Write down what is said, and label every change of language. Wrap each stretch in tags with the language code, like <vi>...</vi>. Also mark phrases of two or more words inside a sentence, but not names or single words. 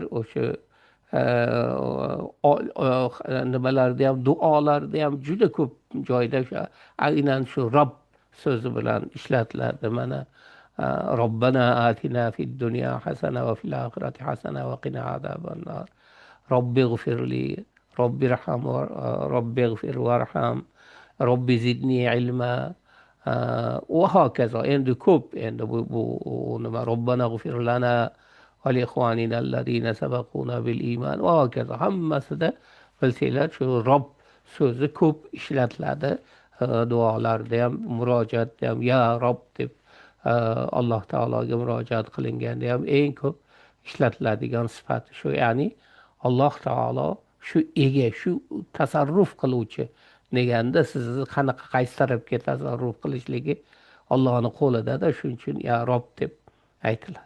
<uz>O'sha nimalarda ham, duolarda ham juda ko'p joyda aynan shu Robb so'zi bilan ishlatiladi.</uz> <ar>Mana ربنا آتنا في الدنيا حسنة وفي الآخرة حسنة وقنا عذاب النار. رب اغفر لي، رب ارحم، رب اغفر وارحم، رب زدني علما.</ar> <uz>وهكذا endi ko'p endi bu nima</uz> <ar>ربنا اغفر لنا ولإخواننا الذين سبقونا بالإيمان</ar> <uz>va hokazo hammasida bilsanglar shu robb so'zi ko'p ishlatiladi. Duolarda ham, murojaatda ham</uz> <ar>يا رب</ar> <uz>deb Alloh taologa murojaat qilinganda ham eng ko'p ishlatiladigan sifati shu, ya'ni Alloh taolo shu ega, shu tasarruf qiluvchi deganda sizni qanaqa qaysi tarafga tasarruf qilishligi Allohning qo'lida-da, shuning uchun</uz> <ar>يا رب</ar> <uz>deb aytiladi.</uz>